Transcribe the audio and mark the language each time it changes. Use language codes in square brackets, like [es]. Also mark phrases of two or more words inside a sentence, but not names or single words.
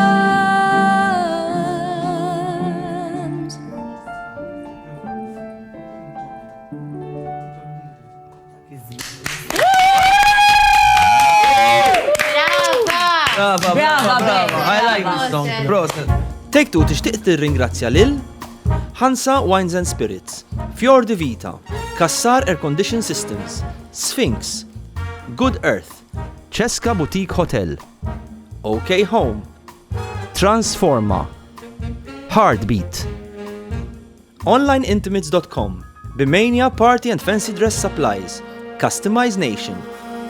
[mt] Brava. [en] I like this song. Proset. [mt] Take Two tixtieq tirringrazzja lil Hansa Wines and Spirits, Fjord de Vita, Kassar Air Condition Systems, Sphinx, Good Earth, Cesca Boutique Hotel, OK Home, Transforma, Heartbeat, OnlineIntimates.com, Bimania Party and Fancy Dress Supplies, Customize Nation,